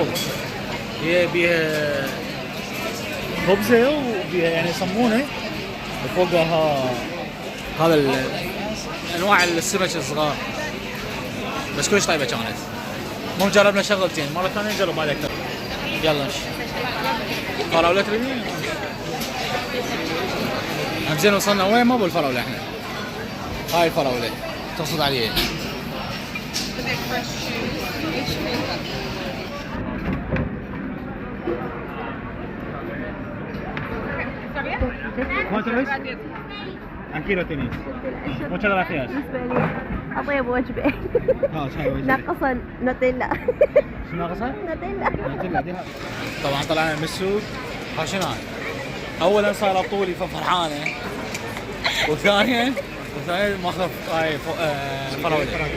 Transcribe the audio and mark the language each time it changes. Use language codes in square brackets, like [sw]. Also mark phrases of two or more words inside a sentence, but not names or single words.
[ar] هي بيها خبزه وبيها يعني صمونه وفوقها هذا انواع السمك الصغار، بس كلش طيبه كانت. مو جربنا شغلتين، مره ثانيه نجرب هذا اكثر. يلا نمشي. فراوله تريدين؟ زين وصلنا وين؟ ما بالفراوله احنا هاي الفراولة تقصد عليه. [es] ¿Cuánto es? Aquí lo tenéis. Muchas gracias. [ar] بالنسبة لي أطيب وجبة. شاي وجبة. ناقصة نوتيلا. شو ناقصة؟ نوتيلا. نوتيلا دي. طبعا طلعنا من السوق خاشنان. أولاً صايرة طولي ففرحانة. وثانياً ماخذ هاي فراولة.